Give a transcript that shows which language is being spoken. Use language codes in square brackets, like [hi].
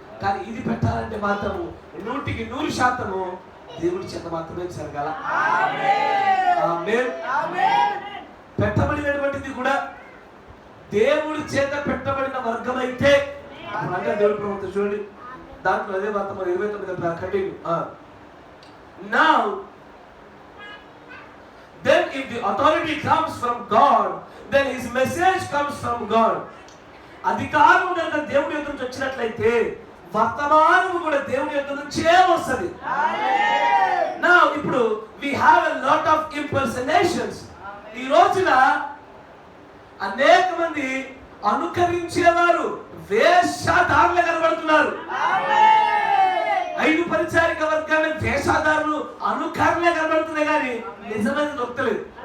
[te] కానీ ఇది పెట్టాలంటే మాత్రము 100% దేవుడి చేత మాత్రమే జరగాల. ఆమేన్. పెట్టబడినటువంటిది కూడా దేవుడి చేత పెట్టబడిన వర్గం అయితే అంటే దేవుడి ప్రవక్త చూడండి, దాంట్లో అదే వర్తమానం 29 continue. [en] Now then if the authority comes from God, then his message comes from God. [te] అధికారం కనుక దేవుడి ఎదురు నుంచి వచ్చినట్లయితే వర్తమానము కూడా దేవుని యొక్క నుంచే వస్తుంది. నా ఇప్పుడు [en] we have a lot of impersonations. [te] ఈ రోజున అనేక మంది అనుకరించేవారు వేషధారులు కనబడుతున్నారు. 5 పరిచారిక వర్గాల వేషధారులు అనుకరణలే కనబడుతున్నాయి కానీ నిజమైన దొరకలేదు.